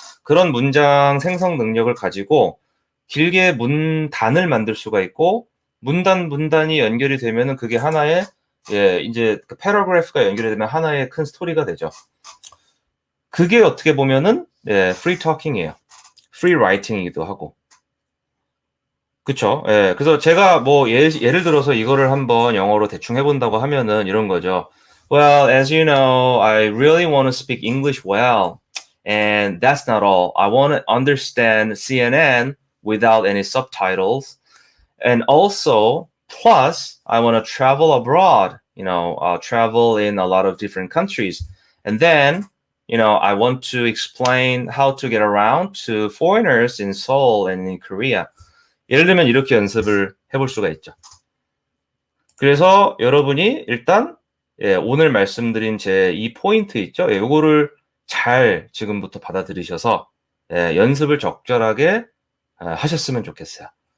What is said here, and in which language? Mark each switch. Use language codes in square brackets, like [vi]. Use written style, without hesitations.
[ko] 그런 문장 생성 능력을 가지고 길게 문단을 만들 수가 있고 문단이 연결이 되면은 그게 하나의 예, 인제 그 패러그래프가 연결이 되면 하나의 큰 스토리가 되죠. 그게 어떻게 보면은 예, 프리 토킹이에요. 프리 라이팅이기도 하고. 그쵸. 예. 그래서 제가 뭐 예를 들어서 이거를 한번 영어로 대충 해 본다고 하면은 이런 거죠. [en] "Well, as you know, I really want to speak English well, and that's not all. I want to understand CNN without any subtitles, and also plus I want to travel abroad, travel in a lot of different countries. And then, I want to explain how to get around to foreigners in Seoul and in Korea." [ko] 예를 들면 이렇게 연습을 해볼 수가 있죠. 그래서 여러분이 일단 예, 오늘 말씀드린 제 이 포인트 있죠? 예, 요거를 잘 지금부터 받아들이셔서 예, 연습을 적절하게 하셨으면 좋겠어요.